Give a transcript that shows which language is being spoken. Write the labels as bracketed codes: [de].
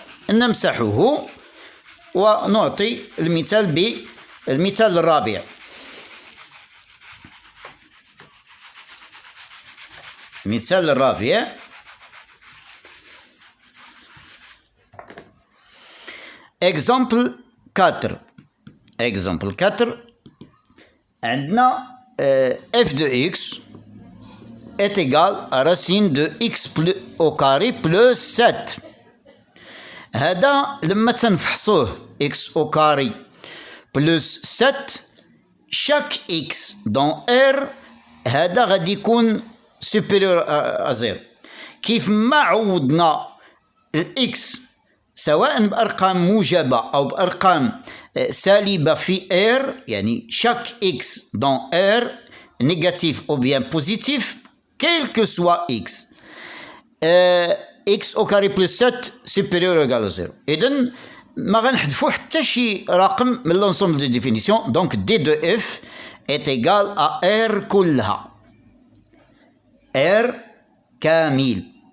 [ar] نمسحه ونعطي المثال بالمثال الرابع. المثال الرابع [fr] Exemple 4. Exemple 4 عندنا f de x est égal à racine de x au carré plus 7. [ar] هذا لما تنفحصوه [fr] x au carré plus 7 chaque x dans R [ar] هذا غادي يكون [fr] supérieur à 0. [ar] كيف ما عوضنا الإكس سواء بأرقام موجبة أو بأرقام سالبة في R يعني [fr] chaque x dans R négatif ou bien positif quel que soit x x au carré plus 7 supérieur ou égal à 0. [ar] إذن ما غنحذفو حتى شي رقم من l'ensemble de définition. [fr] Donc d de f est égal à R [ar] كلها R كامل.